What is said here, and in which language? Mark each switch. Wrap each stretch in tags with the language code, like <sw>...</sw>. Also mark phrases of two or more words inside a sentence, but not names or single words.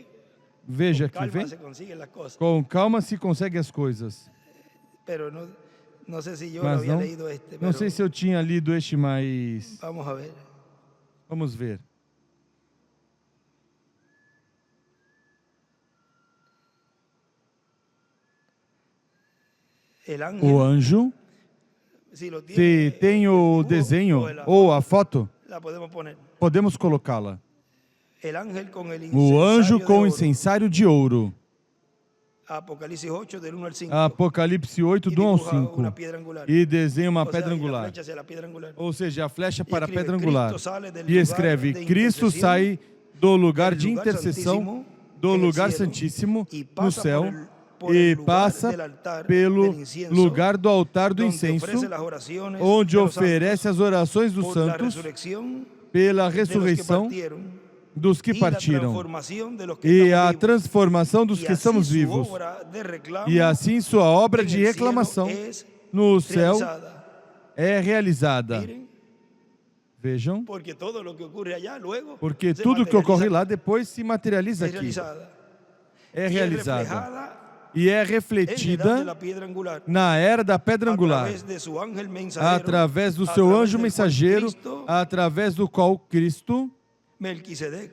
<pt>Veja aqui, Calma vem.</pt> <es>se consiguen las cosas.</es> <pt>Com calma se consegue as coisas.</pt> <es>Pero no sé si yo</es> <pt>Mas</pt> <es>había</es> <pt>não,</pt> <es>leído este,</es> <pt>não</pt> <es>pero</es> <pt>sei se eu tinha lido este, mas</pt> <es>vamos a ver.</es> <pt>vamos ver.</pt> <es>El</es> <pt>O</pt> <es>ángel,</es> <pt>anjo,</pt> <es>si lo</es> <pt>se</pt> <es>tiene,</es> <pt>tem o desenho ou a foto,</pt> <es>la podemos poner.</es> <pt>podemos colocá-la.</pt> <es>El ángel con el</es> <pt>O anjo</pt> <es>incensario de</es> <pt>com o</pt> <es>oro.</es> <pt>incensário de ouro.</pt> <es>Apocalipsis 8 del 1 al 5.</es> <pt>Apocalipse 8,</pt> <es>Y</es> <pt>do 1 ao</pt> <es>dibuja</es> <pt>5.</pt> <es>una piedra angular.</es> <pt>E desenha uma</pt> <es>O sea,</es> <pt>pedra</pt> <es>y la</es> <pt>angular.</pt> <es>flecha hacia la piedra angular.</es> <pt>Ou seja, a flecha para a escreve, pedra angular.</pt> <es>Cristo sale del</es> <pt>E</pt> <es>lugar</es> <pt>escreve:</pt> <es>de</es> <pt>Cristo intercessão, sai do lugar de</pt> <es>del lugar</es> <pt>intercessão, santíssimo do</pt> <es>en el</es> <pt>lugar</pt> <es>cielo,</es> <pt>santíssimo</pt> <es>y</es> <pt>no</pt> <es>pasa</es> <pt>céu,</pt> <es>por</es> <pt>e</pt> <es>el lugar</es> <pt>passa</pt> <es>del altar</es> <pt>pelo</pt> <es>del incienso,</es> <pt>lugar do altar do</pt> <es>donde</es> <pt>incenso,</pt> <es>ofrece las oraciones</es> <pt>onde</pt> <es>de los</es> <pt>oferece</pt> <es>santos</es> <pt>as orações dos</pt> <es>por la</es> <pt>santos</pt> <es>resurrección</es> <pt>pela</pt> <es>de los que</es> <pt>ressurreição</pt> <es>partieron,</es> <pt>dos que</pt> <es>y la</es> <pt>partiram</pt> <es>transformación de los que</es> <pt>e</pt> <es>estamos</es> <pt>a</pt> <es>vivos.</es> <pt>transformação dos</pt> <es>Y</es> <pt>que</pt> <es>así</es> <pt>estamos</pt> <es>su</es> <pt>vivos.</pt> <es>obra de reclamo</es> <pt>E assim sua obra</pt> <es>en</es> <pt>de</pt> <es>el cielo</es> <pt>reclamação</pt> <es>es</es> <pt>no céu</pt> <es>realizada.</es> <pt>é realizada.</pt> <es>Miren,</es> <pt>Vejam,</pt> <es>porque todo lo que ocurre allá luego</es> <pt>porque</pt> <es>se</es> <pt>tudo que ocorre</pt> <es>materializa,</es> <pt>lá depois se materializa</pt> <es>es</es> <pt>aqui.</pt> <es>realizada.</es> <pt>É</pt> <es>Y es</es> <pt>realizada.</pt> <es>reflejada</es> <pt>E é</pt> <es>en la edad de</es> <pt>refletida</pt> <es>la piedra angular,</es> <pt>na era da pedra</pt> <es>a</es> <pt>angular,</pt> <es>través de su ángel mensajero,</es> <pt>através do</pt> <es>a</es> <pt>seu</pt> <es>través</es> <pt>anjo</pt> <es>del cual</es> <pt>mensageiro, Cristo, através do qual Cristo, Melquisedec,</pt>